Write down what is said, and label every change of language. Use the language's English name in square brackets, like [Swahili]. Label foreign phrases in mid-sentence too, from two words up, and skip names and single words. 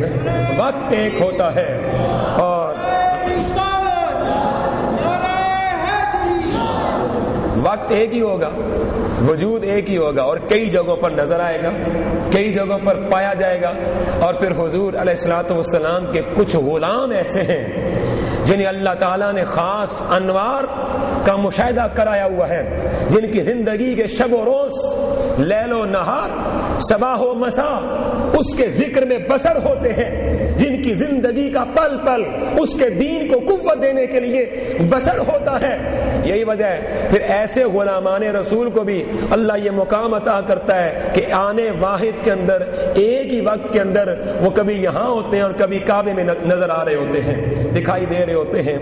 [Urdu] وقت ایک ہوتا ہے اور وقت ایک ہی ہوگا، وجود ایک ہی ہوگا، اور کئی جگہوں پر نظر آئے گا، کئی جگہوں پر پایا جائے گا. اور پھر حضور [Arabic] علیہ الصلوۃ والسلام [Urdu] کے کچھ غلام ایسے ہیں جنہیں اللہ تعالیٰ نے خاص انوار کا مشاہدہ کرایا ہوا ہے، جن کی زندگی کے شب و روز، لیل و نہار، صباح و مساء اس کے ذکر میں بسر ہوتے ہیں، جن کی زندگی کا پل پل اس کے دین کو قوت دینے کے لیے بسر ہوتا ہے. یہی وجہ ہے پھر ایسے غلامان رسول کو بھی اللہ یہ مقام عطا کرتا ہے کہ آنے واحد کے اندر، ایک ہی وقت کے اندر وہ کبھی یہاں ہوتے ہیں اور کبھی کعبے میں نظر آ رہے ہوتے ہیں، دکھائی دے رہے ہوتے ہیں.